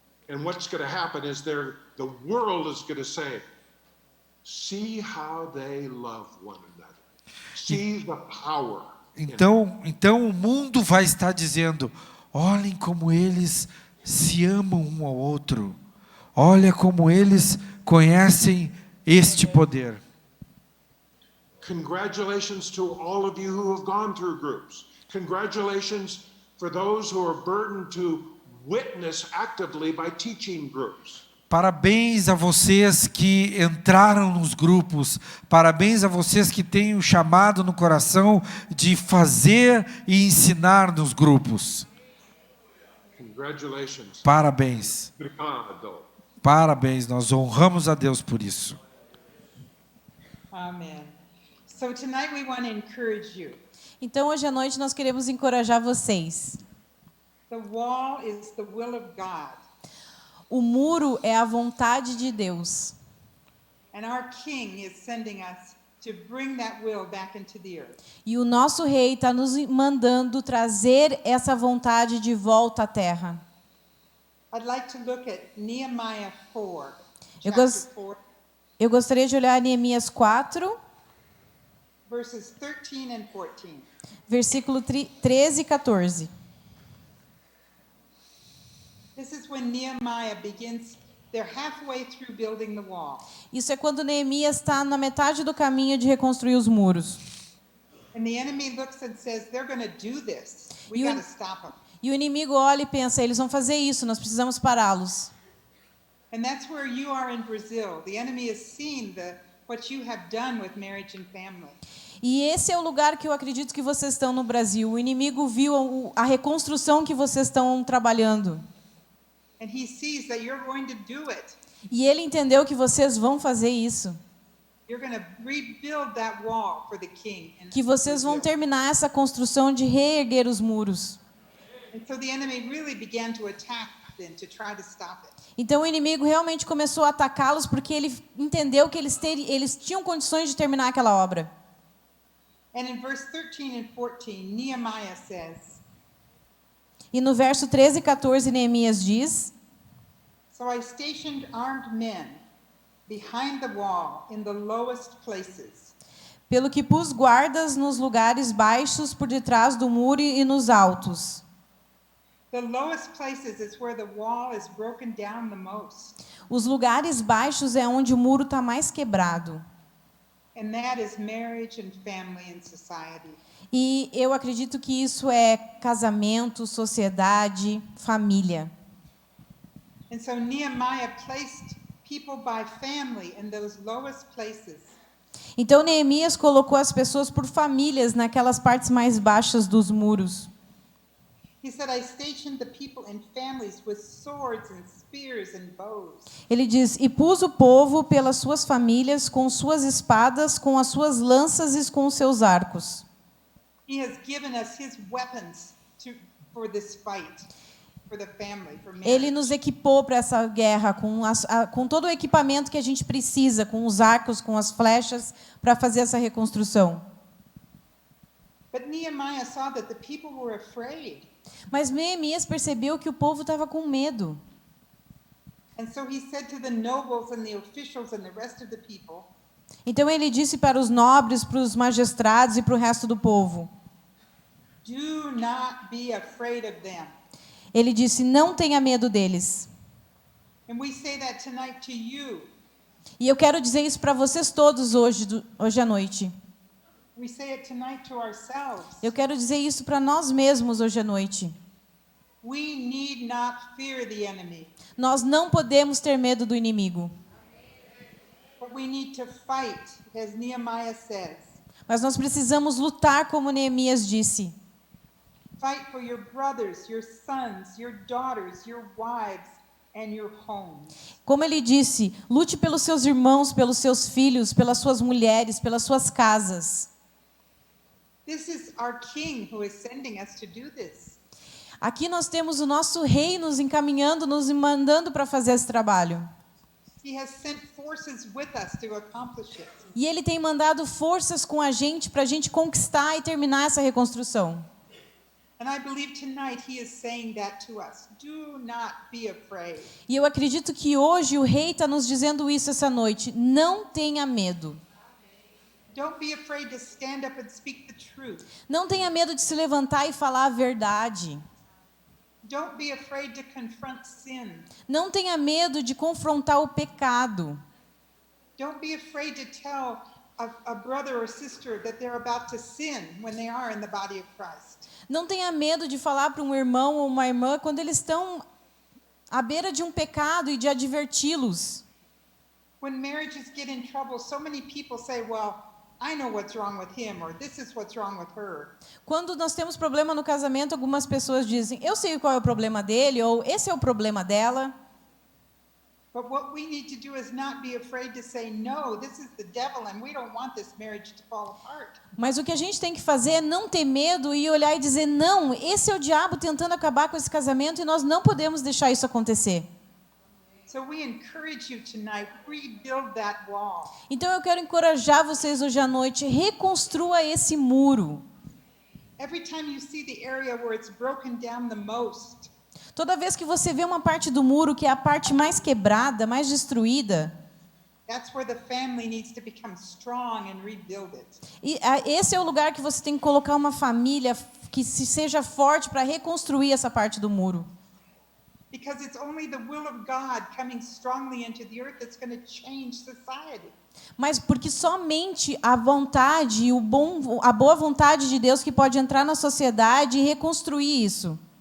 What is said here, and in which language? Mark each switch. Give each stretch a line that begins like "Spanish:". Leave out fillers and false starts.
English: And what's going to happen is the world is going to say, see how they love one another. See the power.
Portuguese: Então o mundo vai estar dizendo, olhem como eles se amam um ao outro. Olha como eles conhecem este poder.
English: Congratulations to all of you who have gone through groups. Congratulations for those who are burdened to witness actively by teaching groups.
Portuguese: Parabéns a vocês que entraram nos grupos. Parabéns a vocês que têm o chamado no coração de fazer e ensinar nos grupos.
English: Congratulations.
Portuguese: Parabéns. Obrigado. Parabéns, nós honramos a Deus por isso.
English: Amen. So tonight we want to encourage you.
Portuguese: Então, hoje à noite, nós queremos encorajar vocês.
English: The wall is the will of God.
Portuguese: O muro é a vontade de Deus.
English: And our King is sending us to bring that will back into the earth.
Portuguese: E o nosso rei está nos mandando trazer essa vontade de volta à terra.
English: I'd like to look at Nehemiah 4,
Portuguese: Eu
English: chapter
Portuguese: gos-
English: 4,
Portuguese: Eu gostaria de olhar Neemias 4,
English: verses 13 and 14.
Portuguese: versículo 13 e 14.
English: This is when Nehemiah begins, they're halfway through building the wall.
Portuguese: Isso é quando Neemias está na metade do caminho de reconstruir os muros.
English: And the enemy looks and says, they're going to do this. We You- got to stop them.
Portuguese: E o inimigo olha e pensa, eles vão fazer isso, nós precisamos pará-los.
English: And that's where you are in Brazil. The enemy has seen what you have done with marriage and family.
Portuguese: E esse é o lugar que eu acredito que vocês estão no Brasil. O inimigo viu a reconstrução que vocês estão trabalhando.
English: And he sees that you're going to do it.
Portuguese: E ele entendeu que vocês vão fazer isso.
English: You're going to rebuild that wall for the king. in
Portuguese: Que vocês vão
English: Brazil.
Portuguese: terminar essa construção de reerguer os muros.
English: And so the enemy really began to attack them to try to stop it.
Portuguese: Então o inimigo realmente começou a atacá-los porque ele entendeu que eles tinham condições de terminar aquela obra.
English: And in verse 13 and 14, Nehemiah says,
Portuguese: E no verso 13 e 14, Neemias diz:
English: So I stationed armed men behind the wall in the lowest places.
Portuguese: Pelo que pus guardas nos lugares baixos por detrás do muro e nos altos.
English: The lowest places is where the wall is broken down the most.
Portuguese: Os lugares baixos é onde o muro está mais quebrado.
English: And that is marriage and family and society.
Portuguese: E eu acredito que isso é casamento, sociedade, família.
English: And so Nehemiah placed people by family in those lowest places.
Portuguese: Então Neemias colocou as pessoas por famílias naquelas partes mais baixas dos muros.
English: He said, I stationed the people in families with swords and spears and bows.
Portuguese: Ele diz: E pus o povo pelas suas famílias, com suas espadas, com as suas lanças e com os seus arcos.
English: He has given us his weapons for this fight, for the family, for marriage.
Portuguese: Ele nos equipou para essa guerra com todo o equipamento que a gente precisa, com os arcos, com as flechas, para fazer essa reconstrução.
English: But Nehemiah saw that the people were afraid.
Portuguese: Mas Neemias percebeu que o povo estava com medo.
English: And so he said to the nobles and the officials and the rest of the people,
Portuguese: Então ele disse para os nobres, para os magistrados e para o resto do povo.
English: do not be afraid of them.
Portuguese: Ele disse: Não tenha medo deles.
English: And we say that tonight to you.
Portuguese: E eu quero dizer isso para vocês todos hoje à noite.
English: We say it tonight to ourselves.
Portuguese: Eu quero dizer isso para nós mesmos hoje à noite.
English: We need not fear the enemy,
Portuguese: Nós não podemos ter medo do inimigo.
English: but we need to fight, as Nehemiah says.
Portuguese: Mas nós precisamos lutar, como Neemias disse.
English: Fight for your brothers, your sons, your daughters, your wives, and your homes.
Portuguese: Como ele disse, lute pelos seus irmãos, pelos seus filhos, pelas suas mulheres, pelas suas casas.
English: This is our King who is sending us to do this.
Portuguese: Aqui nós temos o nosso rei nos encaminhando, nos mandando para fazer esse trabalho.
English: He has sent forces with us to accomplish it.
Portuguese: E ele tem mandado forças com a gente para a gente conquistar e terminar essa reconstrução.
English: And I believe tonight he is saying that to us. Do not be afraid.
Portuguese: E eu acredito que hoje o rei está nos dizendo isso essa noite. Não tenha medo.
English: Don't be afraid to stand up and speak the truth.
Portuguese: Não tenha medo de se levantar e falar a verdade.
English: Don't be afraid to confront sin.
Portuguese: Não tenha medo de confrontar o pecado.
English: Don't be afraid to tell a brother or sister that they're about to sin when they are in the body of Christ.
Portuguese: Não tenha medo de falar para um irmão ou uma irmã quando eles estão à beira de um pecado e de adverti-los.
English: When marriages get in trouble, so many people say, well, I know what's wrong with him, or this is what's wrong with her.
Portuguese: Quando nós temos problema no casamento, algumas pessoas dizem, eu sei qual é o problema dele, ou esse é o problema dela.
English: But what we need to do is not be afraid to say, no, this is the devil, and we don't want this marriage to fall apart.
Portuguese: Mas o que a gente tem que fazer é não ter medo e olhar e dizer, não, esse é o diabo tentando acabar com esse casamento e nós não podemos deixar isso acontecer.
English: So we encourage you tonight, rebuild that wall.
Portuguese: Então eu quero encorajar vocês hoje à noite, reconstrua esse muro.
English: Every time you see the area where it's broken down the most,
Portuguese: Toda vez que você vê uma parte do muro que é a parte mais quebrada, mais destruída,
English: that's where the family needs to become strong and rebuild it.
Portuguese: e esse é o lugar que você tem que colocar uma família que seja forte para reconstruir essa parte do muro.
English: Because it's only the will of God coming strongly into the earth that's going to change society.
Portuguese: Mas porque somente a vontade, a boa vontade de Deus que pode entrar na sociedade e reconstruir isso.